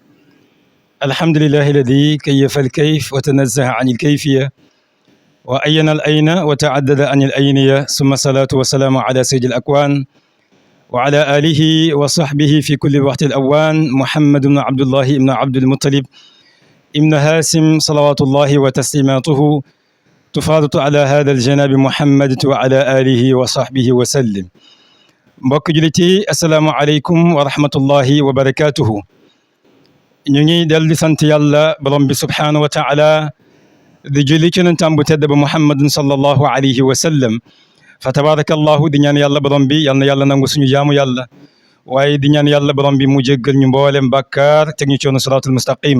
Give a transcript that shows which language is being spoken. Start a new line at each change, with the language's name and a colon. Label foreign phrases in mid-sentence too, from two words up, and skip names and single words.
Arabic: الحمد لله الذي كيف الكيف وتنزه عن الكيفية وأين الأين وتعدد عن الأينية ثم الصلاة والسلام على سيد الأكوان وعلى آله وصحبه في كل وقت الأوان محمد بن عبد الله بن عبد المطلب ابن هاشم صلوات الله وتسليماته تفاضل على هذا الجناب محمد وعلى آله وصحبه وسلم.
Wolof: mbokk jullit yi
Arabic: السلام عليكم ورحمة الله وبركاته.
Wolof: ñu ngi del di sant yàlla borom bi
Arabic: سبحانه وتعالى
Wolof: di julli ci yonentam bu tedd ba
Arabic: محمد صلى الله عليه وسلم. فتبارك الله
Wolof: di ñaan yàlla borom bi yal na yàlla nangu suñu jaamu yàlla waaye di ñaan yàlla borom bi mu jéggal ñu mboolem bàkkaar teg ñu coono
Arabic: الصراط المستقيم.